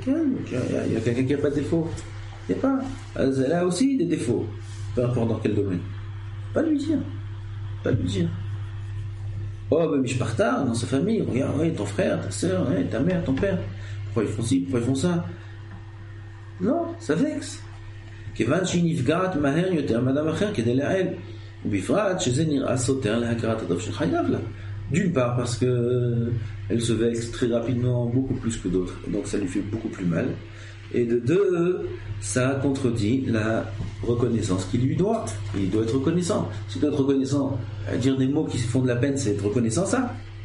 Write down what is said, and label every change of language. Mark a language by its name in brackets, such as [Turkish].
[French] Il y a quelqu'un qui n'a pas de défauts. Il n'y a pas. Elle a aussi des défauts, peu importe dans quel domaine. Pas lui dire. Oh, ben Mishparta, dans sa famille, regarde, ouais, ton frère, ta soeur, ouais, ta mère, ton père. Pourquoi ils font ci, pourquoi ils font ça? Non, ça vexe. [Hebrew] כיוון שהיא נפגעת מהר יותר מאדם אחר כדי להעל, ובפרט שזה נראה סותר להכרת הטוב שחייב לה. [French] D'une part parce que elle se vexe très rapidement, beaucoup plus que d'autres, donc ça lui fait beaucoup plus mal. Et de deux, ça contredit la reconnaissance qu'il lui doit. Il doit être reconnaissant. S'il doit être reconnaissant, dire des mots qui font de la peine, c'est être reconnaissant, ça.